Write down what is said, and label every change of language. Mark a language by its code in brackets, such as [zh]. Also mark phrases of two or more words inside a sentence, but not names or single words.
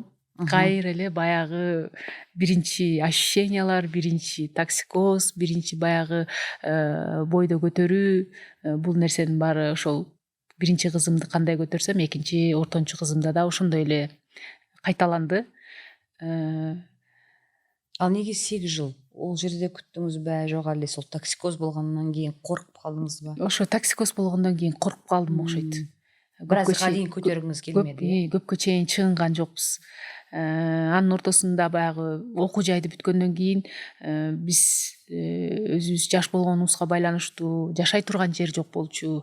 [ky] Кайра эле баягы биринчи ощущениялар, биринчи токсикоз, биринчи баягы бойдо көтөрүү, бул нерсенин баары ошол биринчи кызымды кандай көтөрсөм, экинчи ортончу кызымда да ошондой эле кайталанды. [kk] Ал неге 8 жыл? Ол жерде күттіңіз бе, жоқ әлде сол токсикоз болғаннан кейін қорқып қалдыңыз ба? [ky] Ошо токсикоз болгондон кийин коркуп калдым окшойт. Биразга дейин көтөргүңүз келмеди. Көпкө чейин чыгынган жокпуз. Анын ортосунда баягы окуу жайды бүткөндөн кийин биз өзүбүз жаш болгонубузга байланыштуу жашай турган жер жок болчу.